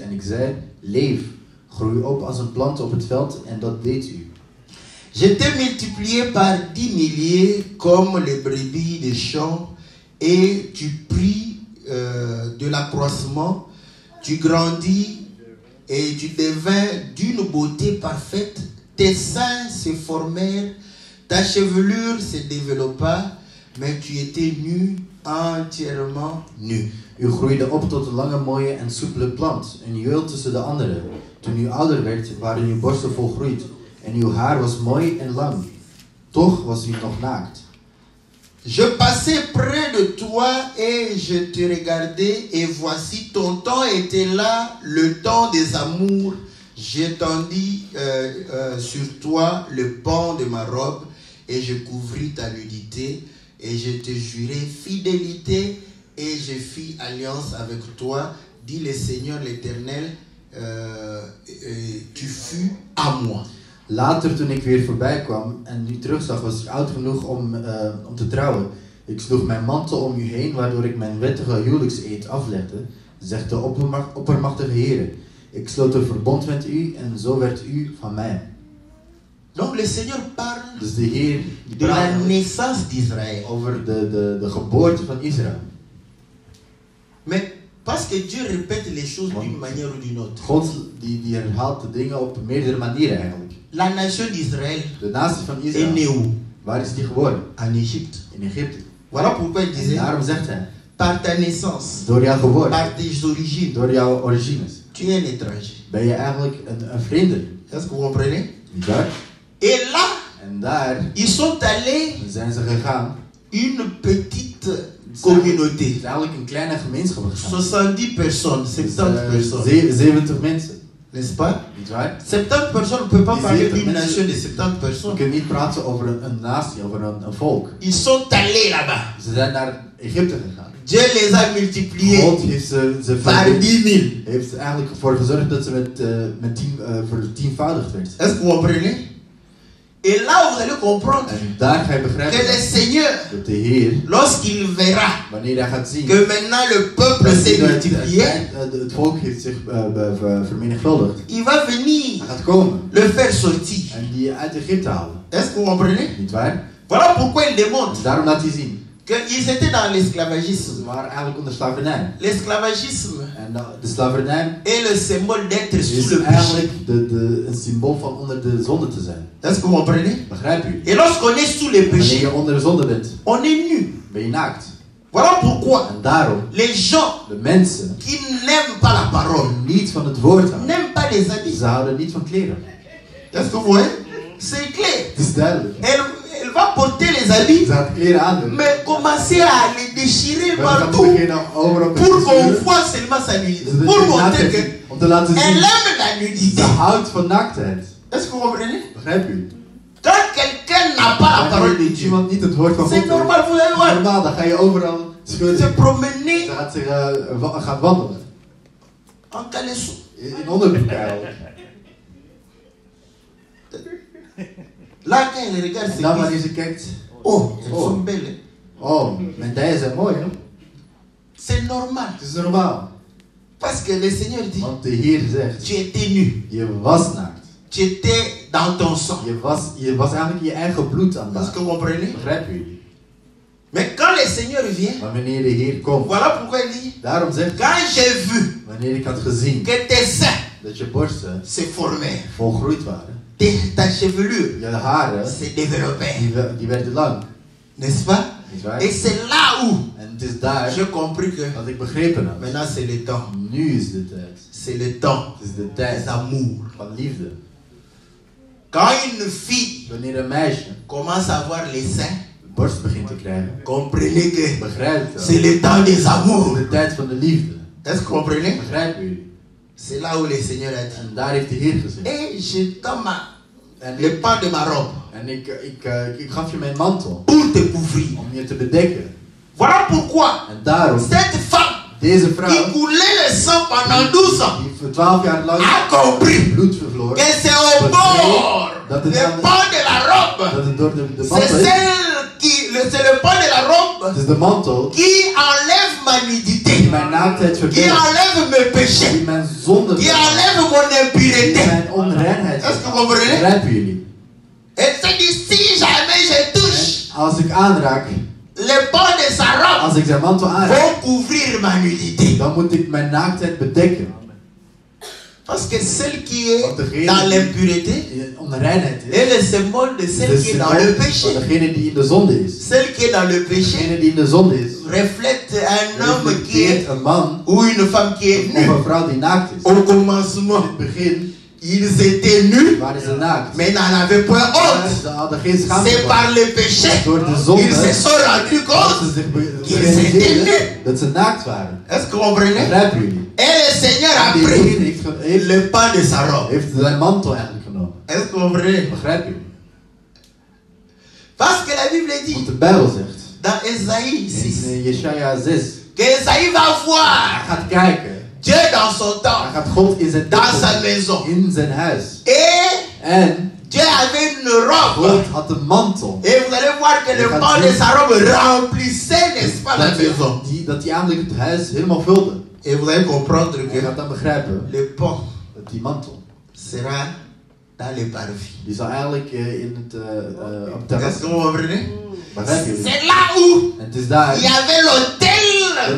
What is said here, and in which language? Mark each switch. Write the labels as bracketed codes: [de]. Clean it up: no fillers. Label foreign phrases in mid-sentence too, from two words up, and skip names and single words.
[nl] En ik zei, leef, groei op als een plant op het veld. En dat deed u. [fr] Je t'ai multiplié par 10 milliers comme les brebis des champs et tu pris de l'accroissement, tu grandis et tu devins d'une beauté parfaite. Tes seins se formèrent, ta chevelure se développa, mais tu étais nu, entièrement nu. [nl] U groeide op tot een lange, mooie en soepele plant, een juweel tussen de anderen. Toen u ouder werd, waren uw borsten volgroeid en uw haar was mooi en lang. Toch was u nog naakt. [fr] Je passais près de toi et je te regardais et voici ton temps était là, le temps des amours. J'étendis sur toi le pan de ma robe et je couvris ta nudité et je te jurai fidélité et je fis alliance avec toi, dit le Seigneur l'Éternel, tu fus à moi. [nl] Later, toen ik weer voorbij kwam en u terugzag, was ik oud genoeg om te trouwen. Ik sloeg mijn mantel om u heen, waardoor ik mijn wettige huwelijkseed aflegde, zegt de oppermachtige Heer. Ik sloot een verbond met u en zo werd u van mij. [fr] Donc le Seigneur parle [nl] Dus de Heer [fr] de la naissance d'Israël. [nl] over de geboorte van Israël. [fr] Mais parce que Dieu répète les choses d'une manière ou d'une autre. [nl] God die herhaalt de dingen op meerdere manieren eigenlijk. [fr] La nation d'Israël [nl] De natie van [fr] est [nl] Israël, [fr] née où? [nl] waar is die geboren? [fr] En Égypte. [nl] In Egypte. [fr] Voilà pourquoi il [nl] En [fr] disait, [nl] daarom zegt hij, [fr] par ta naissance, [nl] door jouw geboorte, [fr] par tes origines, [nl] door jouw origines, [fr] tu es un étranger. [nl] ben je eigenlijk een vreemdeling. [fr] Est-ce que vous comprenez? [nl] Niet waar? [fr] Et là, [nl] En daar [fr] ils sont allés [nl] zijn ze gegaan. [fr] une petite communauté. [nl] Het is eigenlijk een kleine gemeenschap gegaan. [fr] 70 personnes, [nl] Dus, [fr] 70 personnes. [nl] 70 mensen. [fr] N'est-ce pas? [nl] Niet waar? [fr] 70 personnes, on ne peut pas [nl] Die [fr] parler [nl] 70 [fr] d'une [nl] mensen- [fr] nation de 70 [nl] We [fr] personnes. [nl] kunnen niet praten over een natie, over een volk. [fr] Ils sont allés là-bas. [nl] Ze zijn naar Egypte gegaan. [fr] Dieu les a multipliés [nl] God heeft ze [fr] par 10 000. [nl] heeft er eigenlijk voor gezorgd dat ze met vertienvoudigd werd. [fr] Est-ce que vous comprenez? Et là, vous allez comprendre [nl] En daar ga je [fr] que [nl] begrijpen [fr] le Seigneur, [nl] dat de Heer, [fr] lorsqu'il verra [nl] wanneer hij gaat zien [fr] que maintenant le peuple s'est multiplié, [nl] het volk heeft zich vermenigvuldigd, [fr] il va venir [nl] hij gaat komen [fr] le faire sortir. [nl] en die uit Egypte halen. [fr] Est-ce que vous comprenez? [nl] Niet waar? [fr] Voilà pourquoi il démontre [nl] Dus daarom laat hij zien. [fr] qu'ils étaient dans l'esclavagisme. [nl] Ze waren eigenlijk onder slavernij. [fr] L'esclavagisme [nl] En de slavernij [fr] est le symbole d'être sous [nl] is [fr] le péché. [nl] eigenlijk een symbool van onder de zonde te zijn. [fr] Est-ce que vous comprenez? [nl] Begrijp u? [fr] Et lorsqu'on est sous le [nl] Wanneer [fr] péché, [nl] je onder de zonde bent, [fr] on est nu. [nl] ben je naakt. [fr] Voilà pourquoi [nl] En daarom, [fr] les gens [nl] de mensen [fr] qui n'aiment pas la parole, [nl] die niet van het woord houden, [fr] n'aiment pas les habits. [nl] ze houden niet van kleren. [fr] Est-ce que vous voyez? C'est clair. [nl] Het is duidelijk. [fr] Elle va porter les habits, [nl] Ze gaat kleren aandoen. [fr] mais commencer à les déchirer [nl] Maar ze gaat [fr] partout [nl] beginnen overal te [fr] pour qu'on [nl] sturen, [fr] voit seulement sa nudité. [nl] zodat [fr] Pour [nl] je [fr] montrer [nl] naaktheid [fr] qu'elle [nl] ziet, om te laten zien, [fr] aime la nudité. [nl] ze houdt van naaktheid. [fr] Est-ce que vous comprenez? [nl] Begrijp u? [fr] Quand quelqu'un n'a pas la parole de [nl] Wanneer [fr] Dieu, [nl] iemand niet het woord van God [fr] c'est [nl] heeft, [fr] normal, vous allez voir. [nl] normaal, dan ga je overal [fr] Se [nl] schudden. [fr] promener [nl] Ze gaat zich gaan wandelen. [fr] en caleçon. [nl] In onderbroek eigenlijk. [fr] Là, quand elle regarde [nl] En [fr] ses [nl] dan [fr] cuisses, [nl] wanneer ze kijkt, [fr] oh, elles Oh. sont belles. [nl] oh, mijn dijen zijn mooi, hè? [fr] C'est normal. [nl] Het is normaal. [fr] Parce que le Seigneur dit, [nl] Want de Heer zegt, [fr] tu étais nu. [nl] je was naakt. [fr] Tu étais dans ton sang. [nl] Je was eigenlijk je eigen bloed aan [fr] Est-ce que [nl] het [fr] vous comprenez? [nl] Begrijp u? [fr] Mais quand le Seigneur vient, [nl] Maar wanneer de Heer komt, [fr] voilà pourquoi il dit, [nl] daarom zegt hij, [fr] quand j'ai vu [nl] wanneer ik had gezien [fr] que tes seins [nl] dat je borsten [fr] se formèrent, [nl] volgroeid waren, [fr] ta chevelure [nl] je haren, [fr] se développait, [nl] die werden lang. [fr] n'est-ce pas? [nl] Niet waar? [fr] Et c'est là où [nl] En het is daar [fr] j'ai compris que [nl] dat ik begrepen heb. [fr] maintenant c'est le temps. [nl] Nu is de tijd. [fr] C'est le temps [nl] Het is de [fr] des [nl] tijd [fr] amours. [nl] van liefde. [fr] Quand une fille [nl] Wanneer een meisje [fr] commence à voir les seins, [nl] borst begint te krijgen, [fr] comprenez que [nl] begrijp je [fr] c'est [nl] wel. [fr] le temps des [nl] Het [fr] amours. [nl] is de tijd van de liefde. [fr] Est-ce que vous comprenez? [nl] Begrijp u? [fr] C'est là où le Seigneur a dit, [nl] En daar heeft de Heer gezegd. [fr] et je tends [nl] En [fr] le pan de ma robe [nl] En ik gaf je mijn mantel [fr] pour te couvrir. [nl] om je te bedekken. [fr] Voilà pourquoi [nl] En daarom, [fr] cette femme [nl] deze [fr] qui [nl] vrouw, [fr] coulait le sang pendant 12 ans [nl] die voor 12 jaar lang [fr] a compris [nl] bloed verloor, [fr] que c'est au bord [nl] Dat [fr] le [nl] is aan de- [fr] pan de la robe. [nl] dat het door de [fr] C'est [nl] mantel is. [fr] c'est le pan de la robe [nl] Het is de mantel [fr] qui enlève ma [nl] die [fr] nudité, [nl] mijn naaktheid [fr] qui [nl] verbergt, [fr] enlève mes péchés, [nl] die mijn zonde [fr] qui [nl] verbergt, [fr] enlève mon [nl] die [fr] impureté. [nl] mijn onreinheid [fr] Est-ce que vous [nl] verbergt. [fr] comprenez? [nl] Begrijpen jullie? [fr] Et c'est dit, si jamais je touche [nl] En als ik aanraak, [fr] le pan de sa robe, [nl] als ik zijn mantel aanraak, [fr] vont couvrir ma nudité. [nl] dan moet ik mijn naaktheid bedekken. [fr] Parce que celle qui est [nl] Want degene [fr] dans [nl] die [fr] l'impureté [nl] in onreinheid is, [fr] est le symbole de [nl] is [fr] celle [nl] de [fr] qui est dans le [nl] symbool van [fr] péché. [nl] degene die in de zonde is. [fr] Celle qui est dans le péché [nl] Degene die in de zonde is, [fr] reflète un homme qui est [nl] reflecteert een man [fr] ou une femme qui est [nl] of [fr] nue. [nl] een vrouw die naakt is. [fr] Au [nl] In [fr] commencement, [nl] het begin [fr] ils étaient nus, [nl] waren ze naakt. [fr] mais n'en avaient point [nl] Maar [fr] honte. [nl] ze hadden geen schaamte [fr] C'est [nl] voor. [fr] par le péché [nl] Door de [fr] ils [nl] zonde [fr] se sont rendus [nl] dat [fr] compte. [nl] ze zich [fr] Qu'ils étaient [nl] realiseerden [fr] nus. [nl] dat ze naakt waren. [fr] Est-ce que vous comprenez? [nl] Begrijpen jullie? [fr] Et le Seigneur a [nl] En de Heer [fr] pris [nl] heeft [fr] le pan de sa robe. [nl] zijn mantel eigenlijk genomen. [fr] Est-ce que vous comprenez? [nl] Begrijpen jullie? [fr] Parce que la Bible [nl] Want [fr] dit [nl] de Bijbel zegt [fr] dans Ésaïe 6 [nl] in Jesaja 6, [fr] que Ésaïe va [nl] hij [fr] voir [nl] gaat kijken. [fr] Dieu dans son [nl] Hij [fr] temps, [nl] gaat God in zijn [fr] dans sa [nl] tempel, [fr] maison. [nl] in zijn huis. [fr] Et [nl] En [fr] Dieu avait une robe. [nl] God had een mantel. [fr] Et vous allez voir que le pan de sa robe remplissait, n'est-ce pas, la maison. [nl] Dat die eigenlijk het huis helemaal vulde. [fr] Et vous allez comprendre [nl] Je [fr] que [nl] gaat dan begrijpen [fr] le pan [nl] dat die mantel, [fr] sera dans les parvis. [nl] die zal eigenlijk op het terras [fr] Est-ce que vous comprenez? [nl] Begrijpen jullie? [fr] C'est là où [nl] En het is daar [fr] il y avait l'autel